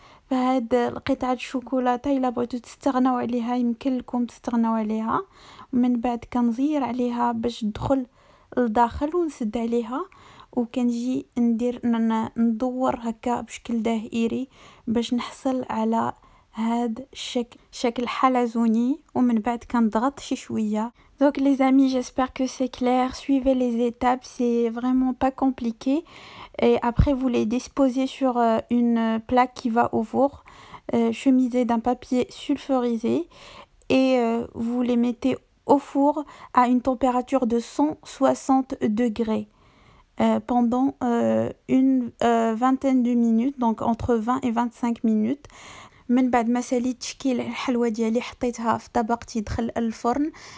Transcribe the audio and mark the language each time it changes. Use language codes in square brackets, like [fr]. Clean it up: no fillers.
[ar] فهاد القطعه الشوكولاته الا بغيتو تستغناو عليها يمكن لكم تستغناو عليها، ومن بعد كنزير عليها باش تدخل لداخل ونسد عليها، وكنجي ندير ندور هكا بشكل دائري باش نحصل على هاد الشكل، شكل حلزوني، ومن بعد كنضغط شي شويه. [fr] Donc les amis, j'espère que c'est clair. Suivez les étapes, c'est vraiment pas compliqué. Et après, vous les disposez sur une plaque qui va au four, chemisée d'un papier sulfurisé, et vous les mettez au four à une température de 160 degrés pendant une vingtaine de minutes, donc entre 20 et 25 minutes. [ar] من بعد ما ساليت تشكيل الحلوى ديالي حطيتها في طبق تيدخل الفرن.